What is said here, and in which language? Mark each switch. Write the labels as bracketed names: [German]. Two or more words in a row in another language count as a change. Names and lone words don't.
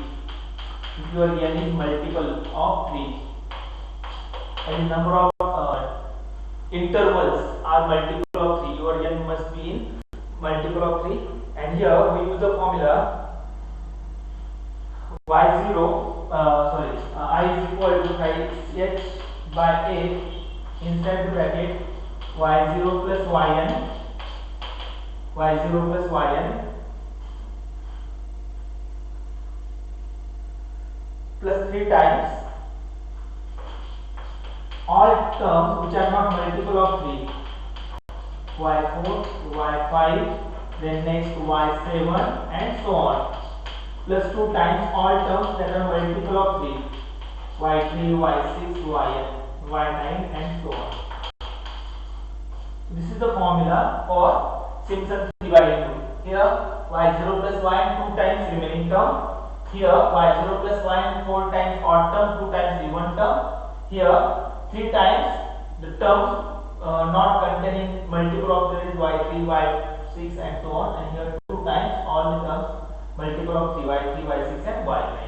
[English] If your n is multiple of 3, and number of intervals are multiple of 3, your n must be in multiple of 3. And here we use the formula y0 I is equal to h by 8 inside the bracket y0 plus yn plus 3 times all terms which are not multiple of 3, y4 y5 then next y7 and so on, plus 2 times all terms that are multiple of 3, y3 y6 y9 and so on. This is the formula for Simpson 3/8 rule. Here y0 plus yn 2 times remaining term, here y0 plus yn 4 times odd term, 2 times even term, here 3 times the terms not containing multiple of 3 is y3 y6 and so on, and here 2 times all the terms multiple of 3 y3 y6 and y9.